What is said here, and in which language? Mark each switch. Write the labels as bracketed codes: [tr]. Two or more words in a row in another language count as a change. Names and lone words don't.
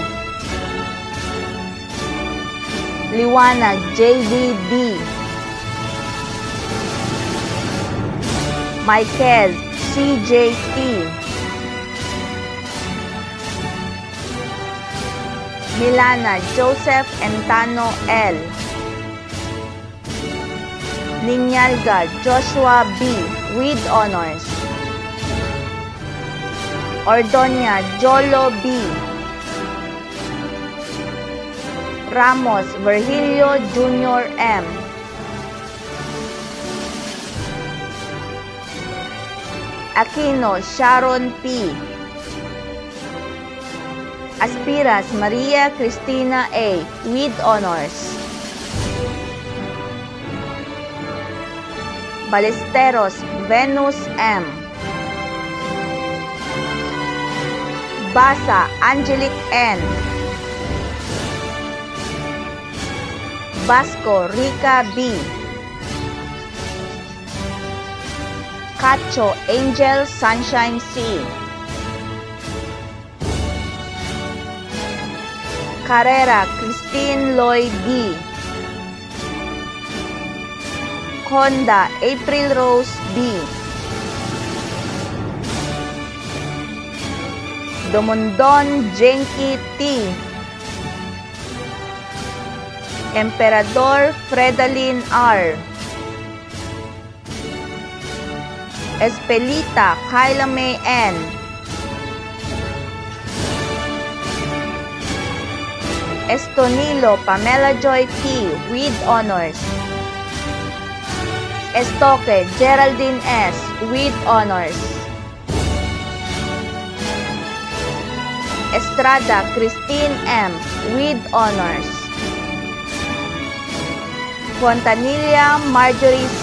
[en] Liwanag JD D, Michael CJT, Milana Joseph Entano L, Ninyalga Joshua B. with honors, Ordonia Jolo B, Ramos Virgilio Jr. M, Aquino Sharon P, Aspiras Maria Cristina A. with honors, Ballesteros Venus M, Basa Angelic N, Basco Rica B, Cacho Angel Sunshine C, Carrera Christine Lloyd D, Honda April Rose B, Domondon Jenki T, Emperador Fredalyn R, Espelita Kyla May N, Estonilo Pamela Joy T. with honors, Estoque Geraldine S. with honors, Estrada Christine M. with honors, Fontanilla Marjorie C.